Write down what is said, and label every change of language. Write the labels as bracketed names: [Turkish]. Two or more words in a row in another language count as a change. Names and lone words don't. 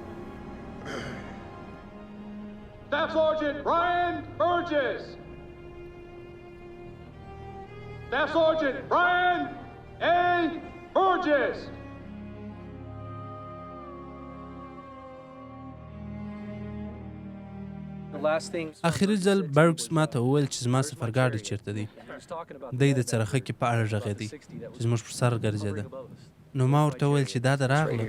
[English] Staff Sergeant Brian Burgess. Staff Sergeant Brian A. Burgess. [Pashto] اخري ځل برګس ما ته وویل چې زما سفرګاډی چیرته دی. دی د څرخه کې په اړه غږېدی چې زموږ پر سر ګرځېده. نو ما ورته وویل چې دا د راغله.